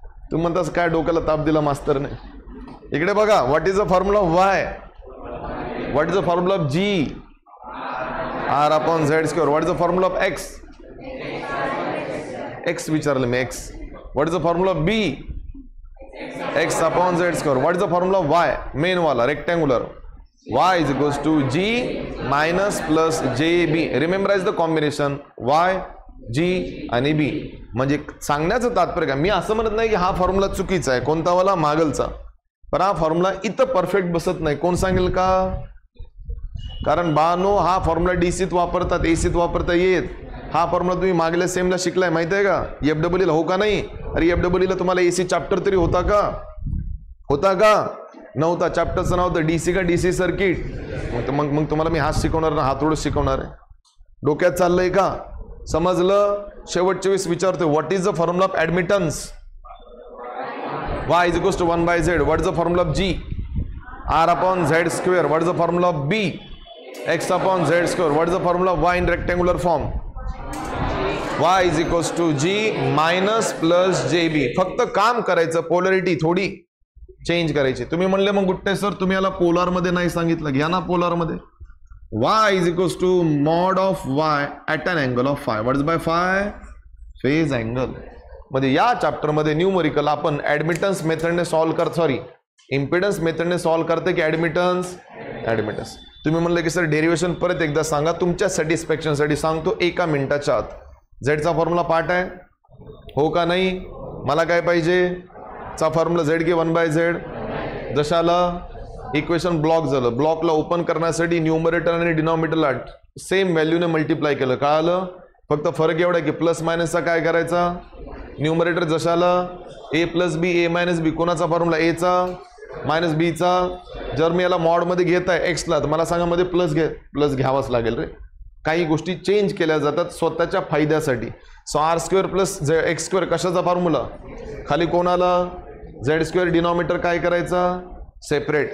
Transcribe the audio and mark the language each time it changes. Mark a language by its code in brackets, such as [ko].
[mr] तुम्ही म्हणतास काय डोक्याला ताप दिला मास्तरने. इकडे बघा. [en] What is the formula of Y. What is the formula of G. R upon Z square. What is the formula of X. [mr] X विचारलं मी x. [en] What is the formula of B. X upon Z square. What is the formula of Y main वाला rectangular. Y is equals to G minus plus j B. Rememberize the combination Y G आणि B. [mr] म्हणजे सांगण्याचं तात्पर्य काय, मी असं म्हणत नाही की हा फॉर्म्युला चुकीचा आहे कोणता वाला मागलचा, पण हा फॉर्म्युला इथं परफेक्ट बसत नाही. कोण सांगेल का. कारण बानो हा फॉर्म्युला डीसीत वापरतात, एसीत वापरता येत. हा फॉर्म्युला तुम्ही मागल्या सेमला शिकलाय माहिती आहे का. FWला हो का नाही. अरे FWला तुम्हाला एसी चॅप्टर तरी होता का. होता का नव्हता. चॅप्टरचं नाव होतं डीसी का डीसी सर्किट. मग तुम्हाला मी हात शिकवणार ना हातोडच शिकवणार आहे. डोक्यात चाललंय का. समजलं. शेवटच्या वेळेस विचारतोय [en] What is the formula of admittance. Y is equals to 1/z. What is the formula of G. R upon Z square. What is the formula of B. X upon Z square. What is the formula of Y in rectangular form. Y is equals to G minus plus j B. [mr] फक्त काम करायचं, polarity थोडी change करायची. तुम्ही म्हणले मग Gutte sir तुम्ही याला पोलार मध्ये नाही सांगितलं. घ्या ना पोलार मध्ये. [en] y is equals to mod of y at an angle of phi. What is by phi? Phase angle. [mr] मध्ये या चॅप्टर मध्ये न्यूमरिकल आपण ऍडमिटन्स मेथडने सॉल्व्ह कर. सॉरी इम्पिडन्स मेथडने सॉल्व्ह करते की ऍडमिटन्स. तुम्ही म्हणलं की सर डेरिव्हेशन परत एकदा सांगा. तुमच्या सॅटिस्फॅक्शन साठी सांगतो 1 मिनिटाच्या आत. झेडचा फॉर्म्युला पाठ आहे हो का नाही. मला काय पाहिजे चा फॉर्म्युला झेड के 1/z. जशाला इक्वेशन ब्लॉक झालं. ब्लॉकला ओपन करण्यासाठी न्यूमरेटर आणि डिनॉमिनेटरला सेम व्हॅल्यूने मल्टिप्लाय केलं. कळालं. फक्त फरक एवढा की प्लस मायनसचा काय करायचा. न्यूमरेटर जशाला ए प्लस बी ए मायनस बी. कोणाचा फॉर्म्युला एचा मायनस बीचा. जर मी याला मॉडमध्ये घेत आहे एक्सला तर मला सांगा मध्ये प्लस घ्यावाच लागेल रे. काही गोष्टी चेंज केल्या जातात स्वतःच्या फायद्यासाठी. So R square plus x square कशाचा फॉर्म्युला. खाली कोणाला झेड स्क्वेअर. डिनॉमिनेटर काय करायचा सेपरेट.